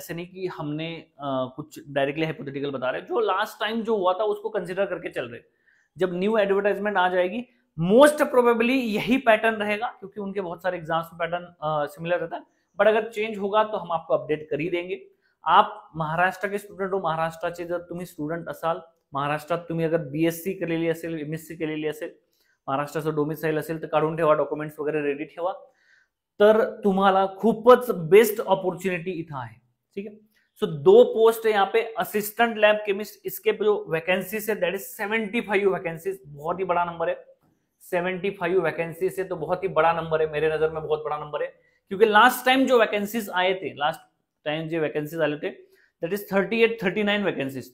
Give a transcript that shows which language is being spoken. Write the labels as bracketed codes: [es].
[hi] ऐसे नहीं कि हमने कुछ डायरेक्टली हाइपोथेटिकल बता रहे हैं, जो लास्ट टाइम जो हुआ था उसको कंसिडर करके चल रहे हैं। जब न्यू एडवर्टाइजमेंट आ जाएगी मोस्ट प्रोबेबली यही पैटर्न रहेगा, क्योंकि उनके बहुत सारे एग्जाम्स में पैटर्न सिमिलर रहता है। बट अगर चेंज होगा तो हम आपको अपडेट कर ही देंगे। आप महाराष्ट्र के स्टुडंट हो, [mr] महाराष्ट्राचे जर तुम्ही स्टुडंट असाल, महाराष्ट्रात तुम्ही अगर बीएससी केलेली असेल, एमएससी केलेली असेल, महाराष्ट्राचं डोमिसाइल असेल तर काढून ठेवा, डॉक्युमेंट्स वगैरे रेडी ठेवा, तर तुम्हाला खूपच बेस्ट अपॉर्च्युनिटी इथं आहे। [hi] ठीक है, सो 2 पोस्ट है यहाँ पे, असिस्टेंट लैब केमिस्ट, इसके जो वैकेंसीज है दैट इज 75 वैकेंसीज, बहुत ही बड़ा नंबर है। 75 वैकेंसीज है तो बहुत ही बड़ा नंबर है, मेरे नजर में बहुत बड़ा नंबर है, क्योंकि लास्ट टाइम जो वैकेंसीज आए थे, लास्ट टाइम जो वैकेंसीज आए थे दैट इज 38-39 वैकेंसीज।